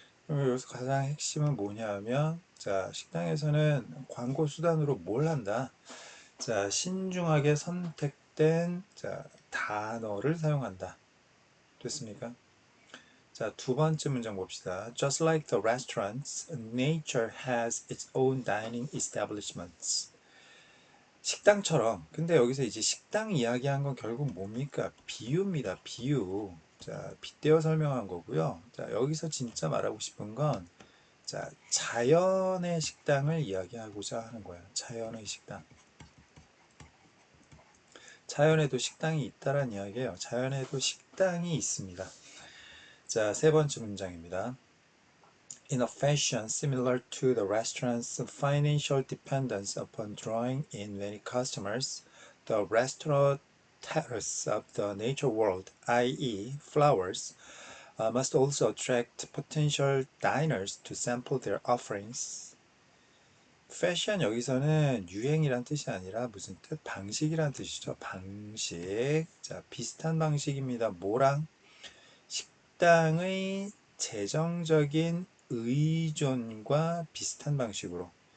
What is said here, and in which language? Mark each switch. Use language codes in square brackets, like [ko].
[ko] 여기서 가장 핵심은 뭐냐 하면 식당에서는 광고 수단으로 뭘 한다? 신중하게 선택된 단어를 사용한다. 됐습니까? 두 번째 문장 봅시다. [en] Just like the restaurants, nature has its own dining establishments. [ko] 식당처럼. 근데 여기서 이제 식당 이야기한 건 결국 뭡니까? 비유입니다. 비유. 빗대어 설명한 거고요. 여기서 진짜 말하고 싶은 건 자, 자연의 식당을 이야기하고자 하는 거예요. 자연의 식당. 자연에도 식당이 있다란 이야기예요. 자연에도 식당이 있습니다. 자, 세 번째 문장입니다. [en] In a fashion similar to the restaurant's financial dependence upon drawing in many customers, the restaurant terrace of the nature world, i.e. flowers, must also attract potential diners to sample their offerings. [ko] 패션 여기서는 유행이란 뜻이 아니라 무슨 뜻? 방식이란 뜻이죠. 방식. 자, 비슷한 방식입니다. 뭐랑? 식당의 재정적인 의존과 비슷한 방식으로.